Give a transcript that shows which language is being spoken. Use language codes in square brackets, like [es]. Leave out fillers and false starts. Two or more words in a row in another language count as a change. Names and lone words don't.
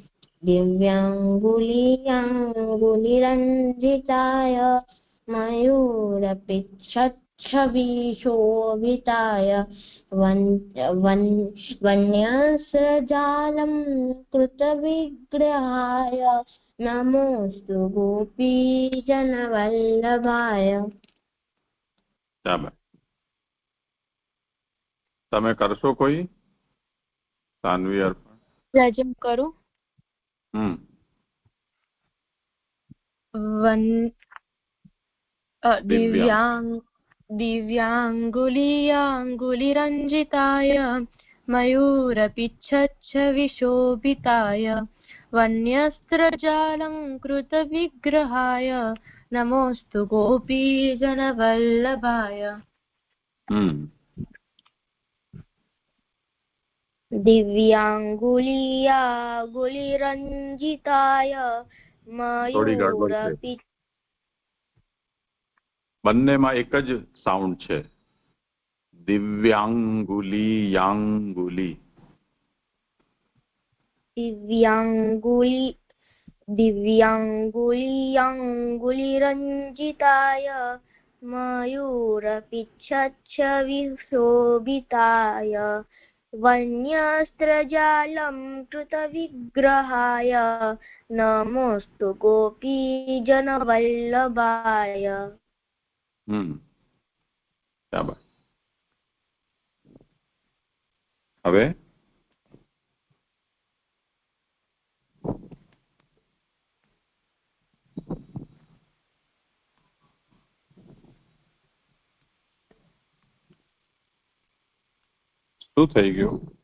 [sa] दिव्याङ्गुलीयाङ्गुलिरञ्जिताय मयूरपिच्छच्च विशोभिताय वन्यस्रजालंकृतविग्रहाय नमोऽस्तु गोपीजनवल्लभाय [gu] તમે કરશો કોઈ સાનવી અર્પણ? રાજમ કરું. [sa] दिव्याङ्गुलीयाङ्गुलिरञ्जिताय मयूरपिच्छच्च विशोभिताय वन्यस्त्रजालङ्कृतविग्रहाय नमोऽस्तु गोपीजनवल्लभाय दिव्याङ्गुलिरञ्जिताय मयूरपिच्छच्च [gu] બંનેમાં એક જ સાઉન્ડ છે. દિવ્યાંગુલી [sa] दिव्याङ्गुलिरञ्जिताय मयूरपिच्छच्च विशोभिताय वन्यस्त्रजालंकृतविग्रहाय नमोऽस्तु गोपीजनवल्लभाय [gu] હવે શું થઈ ગયું?